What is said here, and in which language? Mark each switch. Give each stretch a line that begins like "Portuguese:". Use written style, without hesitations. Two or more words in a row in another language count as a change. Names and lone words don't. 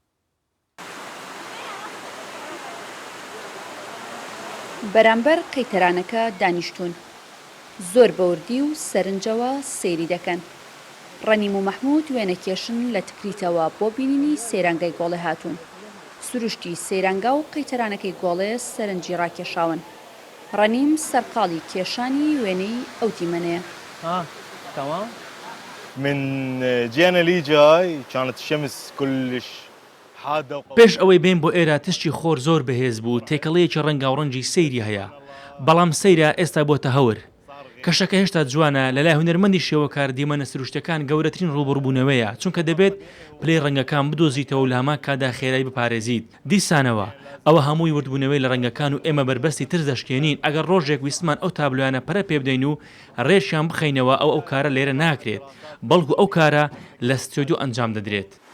Central Kurdish: بەرامبەر قەیتەرانەکە دانیشتون زۆر بەوردی و سەرنجەوە سەیری دەکەن ڕەنیم و مەحموود وێنەکێشن لە تکریتەوە بۆ بینینی سەیرانگای گۆڵێ هاتوون سروشتی سەیرانگا و قەیتەرانەکەی گۆڵێ سەرنجی ڕاکێشاون ڕەنیم سەرقاڵی کێشانی وێنەی ئەو دیمەنەیە
Arabic: تمام من جينا لي جاي كانت الشمس كلش حادة
Central Kurdish: پێش ئەوەی بێن بۆ ئێرە تشتی خۆر زۆر بەهێز بوو تێکەڵەیەکی ڕەنگاوڕەنگی سەیری هەیە بەڵام سەیرە ئێستا بۆتە هەور کەشەکە هێشتا جوانە لەلای هونەرمەندی شێوەکار دیمەنە سروشتەکان گەورەترین ڕوبڕبوونەوەیە چونکە دەبێت پلەی ڕەنگەکان بدۆزیتەوە لە هەما کادا خێرای بپارێزیت دیسانەوە ئەوە هەمووی وردبوونەوەی لە ڕەنگەکان و ئێمە بربەستی تر دەشکێنین ئەگەر ڕۆژێک ویسمان ئەو تابلویانە پەرە پێ بدەین و ڕێژیان بخەینەوە ئەو کارە لێرە ناکرێت بەڵکو ئەو کارە لە ستۆدیۆ ئەنجام دەدرێت